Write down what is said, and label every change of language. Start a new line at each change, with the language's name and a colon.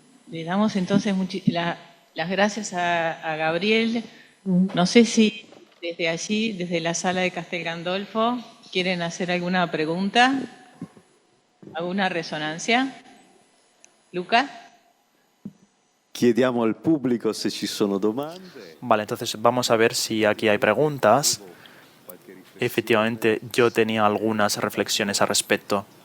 Spanish: Le damos entonces las gracias a Gabriel. No sé si desde allí, desde la sala de Castel Gandolfo, quieren hacer alguna pregunta, alguna resonancia. Luca.
Italian: Chiediamo al pubblico se ci sono domande.
Spanish: Vale, entonces vamos a ver si aquí hay preguntas. Efectivamente, yo tenía algunas reflexiones al respecto.